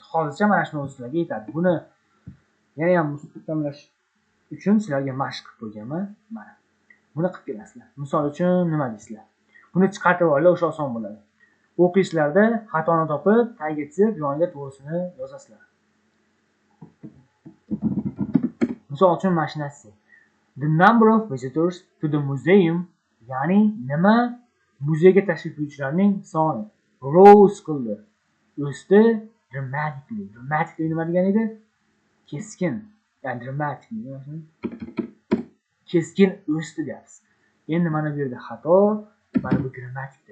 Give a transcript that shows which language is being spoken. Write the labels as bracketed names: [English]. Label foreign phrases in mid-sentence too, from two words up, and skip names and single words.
[Uzbek] Hozircha mana shuni sizlarga yetadi. Buni yana ham mustahkamlash uchun sizlarga mashq qilib qo'yganman. Mana. Buni qilib kelasizlar. Misol uchun nima deysizlar? Buni chiqarib olinglar, o'sha oson bo'ladi. O'qishlarda xatoni topib, tagiga chizib, yoniga to'g'risini yozasizlar. Misol uchun mashinasi. [English] The number of visitors to the museum, [Uzbek] ya'ni nima? Muzeyga tashrif buyuruvchilarning soni rose qildi. O'sdi dramatically. Dramatically nima degan edi? Keskin. Ya'ni dramatically. Keskin o'sdi deyapmiz. Endi mana bu yerda xato, mana bu grammatikda.